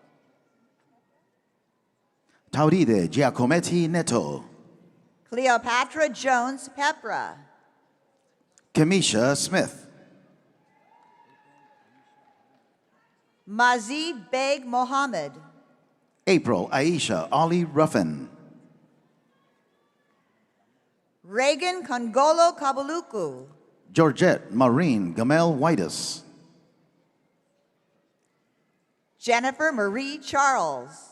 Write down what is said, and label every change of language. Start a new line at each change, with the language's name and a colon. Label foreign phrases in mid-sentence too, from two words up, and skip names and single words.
English: Tauride Giacometti Neto. Cleopatra Jones Pepra. Kamisha Smith. Mazid Beg Mohammed. April Aisha Ali Ruffin. Reagan Kongolo Kabuluku. Georgette Maureen Gamel Whitus. Jennifer Marie Charles.